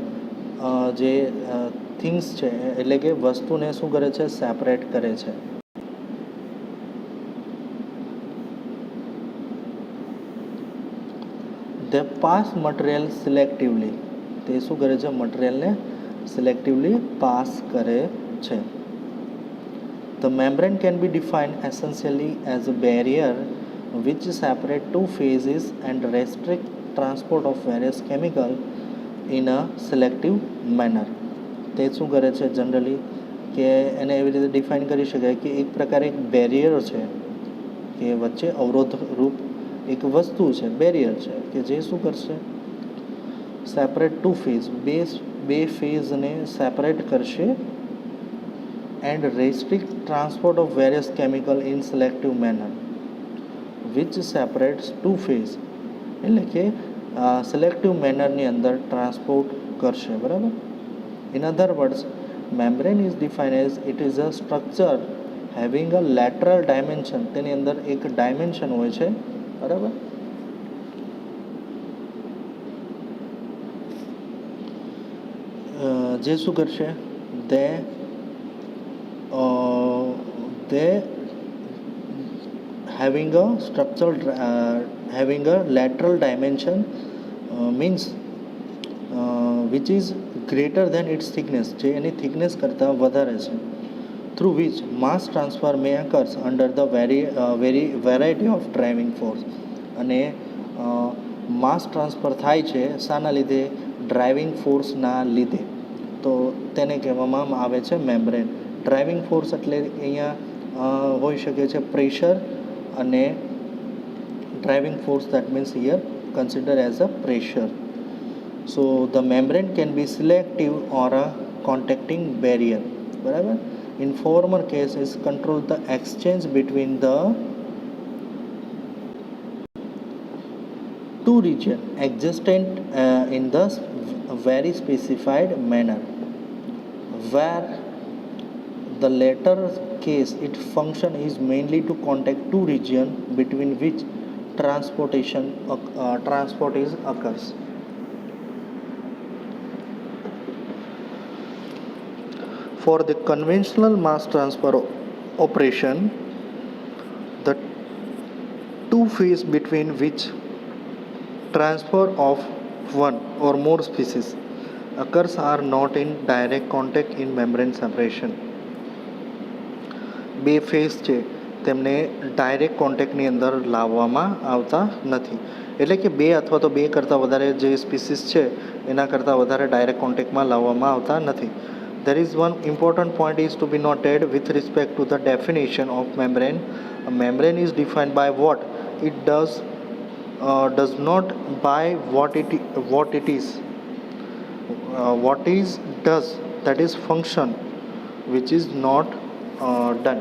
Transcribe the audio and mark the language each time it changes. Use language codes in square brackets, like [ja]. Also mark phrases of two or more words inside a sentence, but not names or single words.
[gu] જે થિંગ્સ છે એટલે કે વસ્તુને શું કરે છે? સેપરેટ કરે છે. [en] they pass material selectively. [gu] તે શું કરે છે? મટીરિયલને સિલેક્ટિવલી પાસ કરે છે. [en] The membrane can be defined essentially as a barrier which separate two phases and restrict transport of various chemical in a selective manner. [gu] તે શું કરે છે જનરલી કે એને એવી રીતે ડિફાઇન કરી શકાય કે એક પ્રકારે એક બેરિયર છે, કે વચ્ચે અવરોધ રૂપ એક વસ્તુ છે, બેરિયર છે, કે જે શું કરશે? [en] separate two phase, [gu] બે ફેઝને સેપરેટ કરશે, [en] and restrict transport of various chemical in selective manner which separates two phase, [gu] એટલે કે સિલેક્ટિવ મેનરની અંદર ટ્રાન્સપોર્ટ કરશે, બરાબર. [en] in other words, membrane is defined as it is a structure having a lateral dimension. [gu] તેની અંદર એક ડાયમેન્શન હોય છે, બરાબર. જે શું કરશે? [en] દે having a structural having a lateral dimension means which is greater than its thickness, [gu] જે એની થિકનેસ કરતાં વધારે છે. [en] through which mass transfer may occurs under the variety of driving force. [gu] અને માસ ટ્રાન્સફર થાય છે શાના લીધે? ડ્રાઇવિંગ ફોર્સના લીધે. તો તેને કહેવામાં આવે છે મેમ્બ્રેન. [en] driving force [gu] એટલે અહીંયા હોઈ શકે છે પ્રેશર, અને [en] driving force that means here consider as a pressure. so the membrane can be selective or a contacting barrier, બરાબર. in former cases control the exchange between the two regions existent in the very specified manner, where the latter case its function is mainly to contact two regions between which transport is occurs. For the conventional mass transfer operation, the two phase between which transfer of one or more species occurs are not in direct contact in membrane separation. [gu] બે ફેઝ છે તેમને ડાયરેક્ટ કોન્ટેક્ટની અંદર લાવવામાં આવતા નથી, એટલે કે બે અથવા તો બે કરતાં વધારે જે સ્પીસીસ છે એના કરતાં વધારે ડાયરેક્ટ કોન્ટેક્ટમાં લાવવામાં આવતા નથી. [en] There is one important point is to be noted with respect to the definition of membrane. A membrane is defined by what it does not by what it is. What is does, that is function, which is not done.